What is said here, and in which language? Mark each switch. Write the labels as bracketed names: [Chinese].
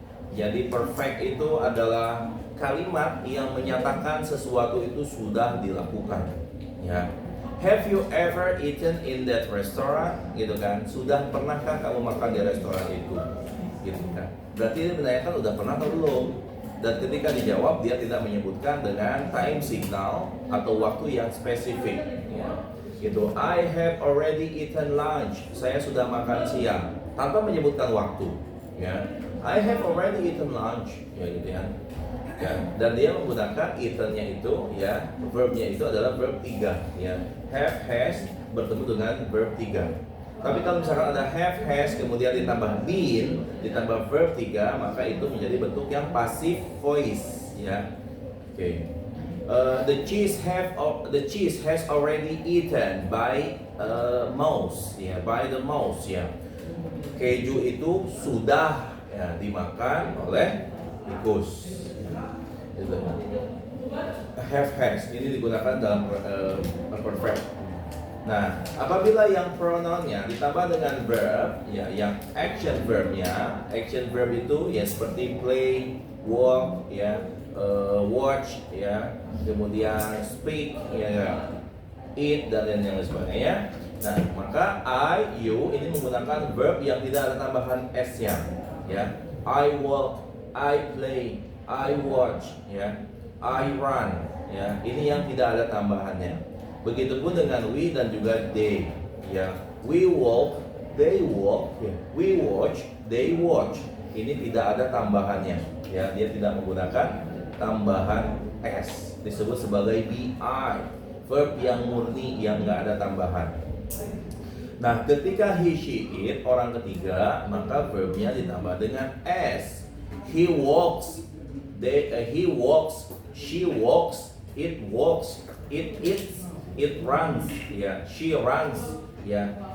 [Indonesian] Jadi perfect itu adalah kalimat yang menyatakan sesuatu itu sudah dilakukan, ya. [English] Have you ever eaten in that restaurant? [Indonesian] Gitu kan. Sudah pernahkah kamu makan di restoran itu? Gitu kan. Berarti dia menanyakan udah pernah atau belum. Dan ketika dijawab dia tidak menyebutkan dengan time signal atau waktu yang spesifik, ya. Gitu. [English] I have already eaten lunch. [Indonesian] Saya sudah makan siang tanpa menyebutkan waktu, ya. [English] I have already eaten lunch, [Indonesian] ya, gitu ya. Ya, dan dia menggunakan eaten-nya itu, ya, verb-nya itu adalah verb 3, ya. Have, has bertemu dengan verb 3. Tapi kalau misalkan ada have, has kemudian ditambah been, ditambah verb 3, maka itu menjadi bentuk yang passive voice, ya. Oke. [English] The cheese has already eaten by mouse, ya, by the mouse, ya. [Indonesian] Keju itu sudah, ya, dimakan oleh tikus. Have, has ini digunakan dalam perfect. Nah, apabila yang pronounnya ditambah dengan verb, ya, yang action verbnya, action verb itu ya seperti play, walk, ya, watch, ya, kemudian speak, ya, eat dan yang sebagainya. Nah, maka I, you ini menggunakan verb yang tidak ada tambahan s-nya, ya. [English] I walk, I play, I watch, ya, I run, ya. [Indonesian] Ini yang tidak ada tambahannya. Begitupun dengan we dan juga they, ya. [English] We walk, they walk, ya. We watch, they watch. [Indonesian] Ini tidak ada tambahannya, ya. Dia tidak menggunakan tambahan s. Disebut sebagai bi, verb yang murni yang nggak ada tambahan. Nah, ketika he, she, it orang ketiga, maka verbnya ditambah dengan s. [English] He walks. He walks, she walks, it walks, it eats, it runs, ya, she runs, ya.